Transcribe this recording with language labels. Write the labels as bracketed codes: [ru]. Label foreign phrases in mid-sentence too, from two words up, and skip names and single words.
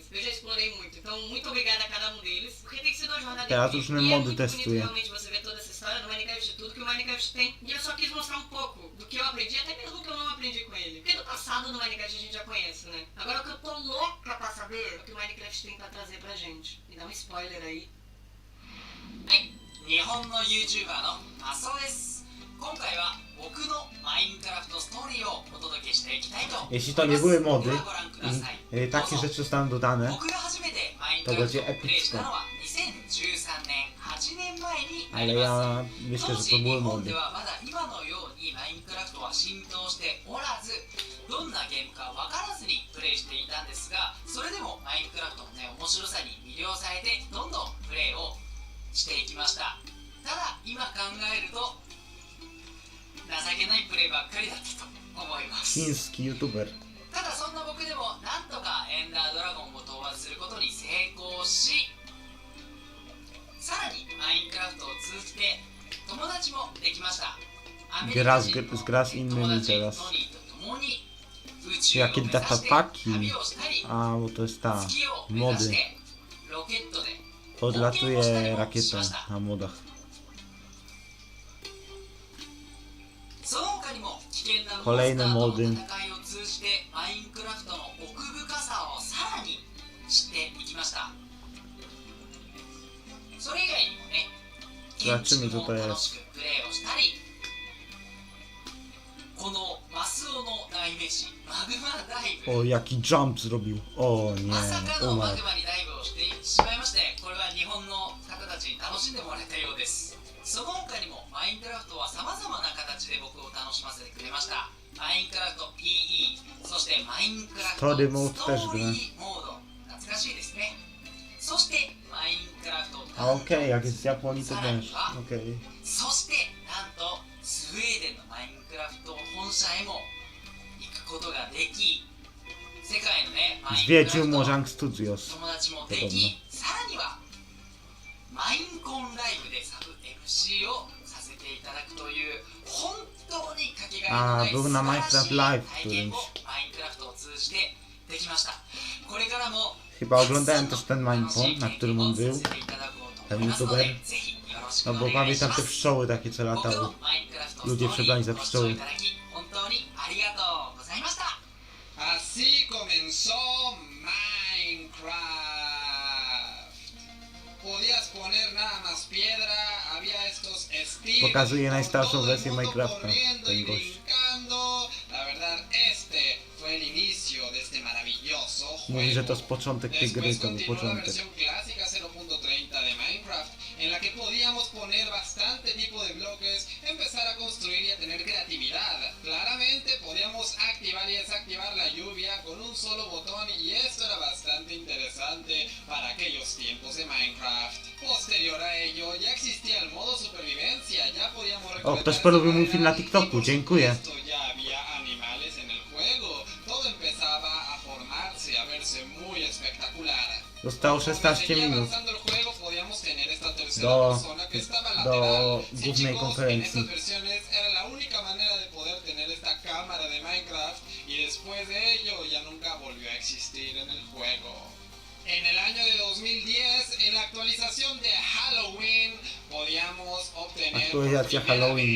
[pt] Eu já explorei muito, então muito obrigada a cada um deles, porque tem sido uma jornada [pl] Teraz [pt] incrível. [pl] różne [pt] E é [pl] mody [pt] muito bonito [pl] testuję. [pt] realmente você ver toda essa história do Minecraft, de tudo que o Minecraft tem. E eu só quis mostrar um pouco do que eu aprendi, até mesmo que eu não aprendi com ele. Porque do passado do Minecraft a gente já conhece, né? Agora o que eu tô louca pra saber é o que o Minecraft tem pra trazer pra gente. Me dá um spoiler aí. [ja] 日本の YouTuber のマソです。今回は僕のマインクラフトストーリーをお届けしていきたいと思います。 [pl] Jeśli to nie były mody [ja] ではご覧ください。 [pl] i takie rzeczy zostaną dodane, [ja] 僕が初めてマインク [pl] to [ja] ラフト [pl] będzie [ja] をプレイした [pl] epicko. [ja] のは2013年8年前にな [pl] Ale [ja] ります。 [pl] ja myślę, [ja] 当 [pl] że [ja] 時 [pl] to [ja] 日 [pl] były [ja] 本 [pl] mody. [ja] ではまだ今のようにマインクラフトは浸透しておらず、どんなゲームか分からずにプレイしていたんですが、それでもマインクラフトのね面白さに魅了されてどんどんプレイをしていきました。ただ今考えると情けないプレイばっかりだったと思います。 [pl] Chiński youtuber. [ja] ただそんな僕でもなんとかエンダードラゴンを討伐することに成功し、さらにマインクラフトを通じて友達もできました。アメリカ人の友達トニーと共に宇宙を目指して旅をしたり、 [pl] A, bo to jest ta [ja] 月を目指し [pl] mody. [ja] てロケットで [pl] Podlatuje rakietą na modach. [ja] その他にも危険なモンスタ [pl] Kolejne [ja] ーとの [pl] mody. [ja] 戦いを通じてマインクラフトの奥深さをさらに知っていきました。それ以外にもね、建築も楽しくプレイをしたり、このマスオの代名詞マグマダイブ、 [pl] O, jaki jump zrobił. O [ja] まさ [pl] nie, [ja] かのマ [pl] umarł. [ja] グマにダイブをしてしまいまして、これは日本の方たちに楽しんでもらえたようです。その他にもマインクラフトはさまざまな形で僕を楽しませてくれました。マインクラフト PE、 そしてマインクラフトストーリーモード、懐かしいですね。そしてマインクラフト [pl] A okej, jak jest z Japonii to też. Okej. [ja] そしてなんとスウェーデンのマインクラフト本社へも行くことができ、世界のねマインクラフ [pl] Zwiedził [ja] ト [pl] Mojang Studios. [ja] 友達もでき、さらにはマインコンライブでサブ MC をさせていただくという本当にかけがえのない [pl] był [ja] 素 [pl] na [ja] 晴らし [pl] Minecraft [ja] い [pl] Live [ja] 体験を [pl] którymś. [ja] マインクラフトを通じてできました。これからも [pl] Chyba oglądałem też ten Minecraft, na którym on był. Ten youtuber. No bo pamiętam te pszczoły takie co latały. Ludzie przebrani za pszczoły. [es] Así comenzó Minecraft. Podías poner nada más piedra, había estos estilos. [pl] Pokazuje najstarszą [es] todo el [pl] wersję [es] mundo [pl] Minecrafta, [es] corriendo y [pl] ten gość. [es] brincando. La verdad, este fue el inicio de este maravilloso juego. [pl] Mówi, że to jest początek tej gry, [es] Después [pl] to był [es] continuó la [pl] początek. [es] versión clásica 0.30 de Minecraft, en la que podíamos poner bastante tipo de bloques, empezar a construir y a tener creatividad. Claramente podíamos activar y desactivar la lluvia con un solo botón y esto era bastante interesante para aquellos tiempos de Minecraft. Posterior a ello ya existía el modo supervivencia, ya podíamos [pl] O, ktoś polubił mój film na TikToku, dziękuję. [es] ya había animales en el juego, todo empezaba a formarse, a verse muy espectacular. [pl] Zostało 16 minut do głównej konferencji. [es] Era la única manera de poder tener esta cámara de Minecraft y después de ello ya nunca volvió a existir en el juego. En el año de 2010, en la actualización de Halloween, podíamos obtener [pl] Aktualizacja Halloween.